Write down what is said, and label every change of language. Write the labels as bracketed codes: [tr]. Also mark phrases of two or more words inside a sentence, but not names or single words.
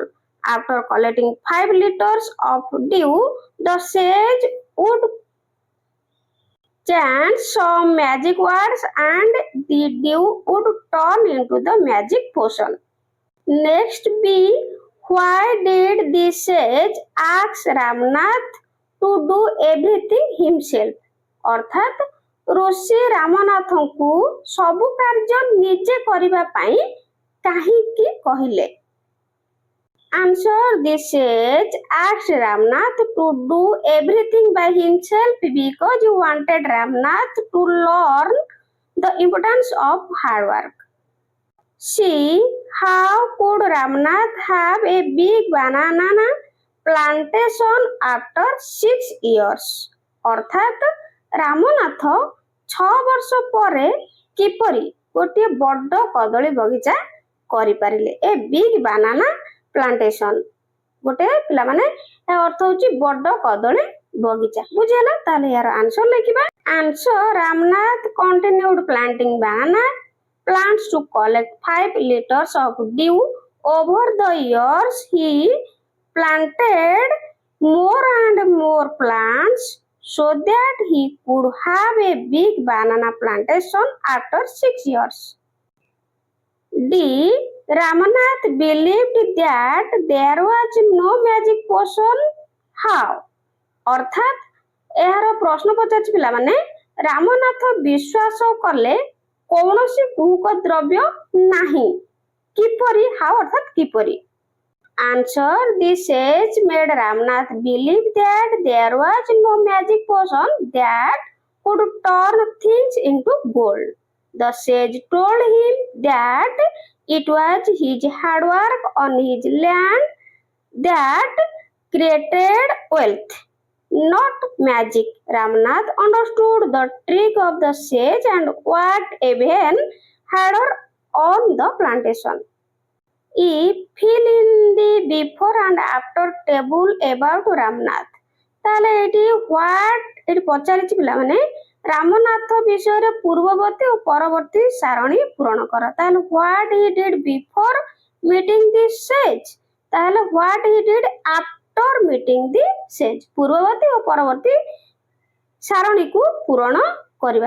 [en] After collecting 5 liters of dew, the sage would chant some magic words and the dew would turn into the magic potion. Next B. Why did the sage ask Ramnath to do everything himself? [or] ଅର୍ଥାତ୍ ଋଷି ରାମନାଥ କୁ ସବୁ କାର୍ଯ୍ୟ ନିଜେ କରିବା ପାଇଁ କାହିଁକି କହିଲେ [en] Answer the sage asked Ramnath to do everything by himself because he wanted Ramnath to learn the importance of hard work. See, how could Ramnath have a big banana plantation after 6 years? [or] ଅର୍ଥାତ୍ ରାମନାଥ 6 ବର୍ଷ ପରେ କିପରି ଗୋଟେ ବଡ଼ କଦଳୀ ବଗିଚା କରି ପାରିଲେ [en] a big banana plantation [or] ଗୋଟେ ପିଲା ମାନେ ଅର୍ଥ ହଉଛି ବଡ଼ କଦଳୀ ବଗିଚା। ବୁଝିହେଲା? ତାହେଲେ ଏହାର ଆନ୍ସର ଲେଖିବା। ଆନ୍ସର [en] ରାମନାଥ continued planting banana plants to collect 5 liters of dew. Over the years, he planted more and more plants so that he could have a big banana plantation after 6 years. D. Ramanath believed that there was no magic potion. How? [or] ଅର୍ଥାତ୍ ଏହାର ପ୍ରଶ୍ନ ପଚାରିଛି ପିଲାମାନେ ରାମନାଥ ବିଶ୍ୱାସ କଲେ କୌଣସି କୁହୁକ ଦ୍ରବ୍ୟ ନାହିଁ। କିପରି? ହାଉ ଅର୍ଥାତ୍ କିପରି? [en] Answer. The sage made Ramnath believe that there was no magic potion that could turn things into gold. The sage told him that it was his hard work on his land that created wealth, not magic. Ramnath understood the trick of the sage and worked even harder on the plantation. E. Fill in the before and after table about Ramnath. [or] ତାହେଲେ ଏଠି ଏଠି ପଚାରିଛି ପିଲାମାନେ ରାମନାଥ ବିଷୟରେ ପୂର୍ବବର୍ତ୍ତୀ ଓ ପରବର୍ତ୍ତୀ ସାରଣୀ ପୂରଣ କର। [en] ତାହେଲେ what he did before meeting the sage, ତାହେଲେ what he did after meeting the sage, [or] ପୂର୍ବବର୍ତ୍ତୀ ଓ ପରବର୍ତ୍ତୀ ସାରଣୀକୁ ପୂରଣ କରିବା।